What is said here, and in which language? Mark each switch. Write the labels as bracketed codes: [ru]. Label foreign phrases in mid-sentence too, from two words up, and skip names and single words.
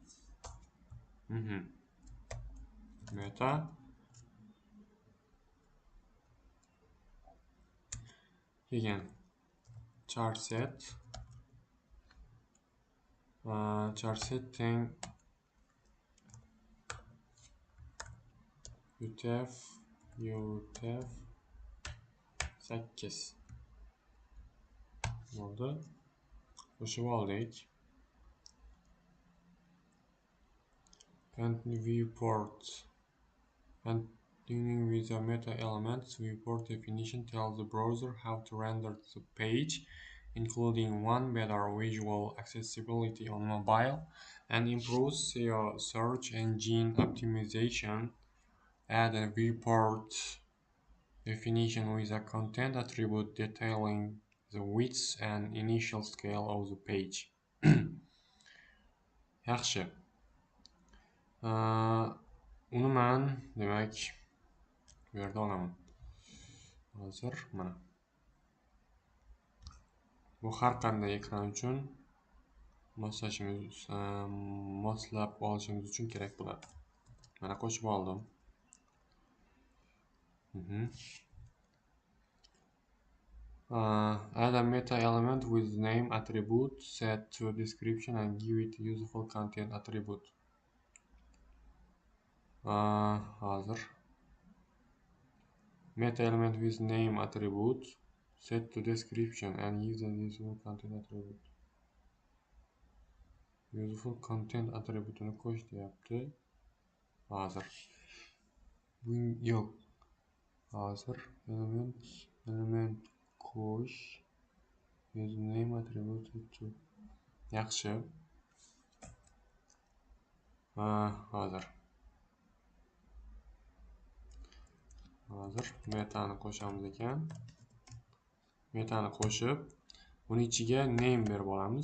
[uz] Meta keyin charset teng utf 8 bo'ldi. Qo'shib oldik. Viewport. [en] Continuing with the meta elements, viewport definition tells the browser how to render the page, including better visual accessibility on mobile, and improves your search engine optimization. Add a viewport definition with a content attribute detailing the width and initial scale of the page. [uz] Yaxshi. Uni men demak bu yerda olaman. Hozir mana. Bu har qanday ekran uchun moslab olishimiz uchun kerak bo'ladi. Mana qo'shib oldim. [en] Add a meta element with name attribute, set to description and give it useful content attribute. Hozir meta element with name attribute, set to description and give the useful content attribute. Useful content [uz] attributini qo'sh deyapti. Hozir bu yo'q. Hozir element qo'sh [en] with name attribute to. [uz] Yaxshi. Hozir metani qo'shamiz ekan. Metani qo'shib, uning ichiga name berib olamiz.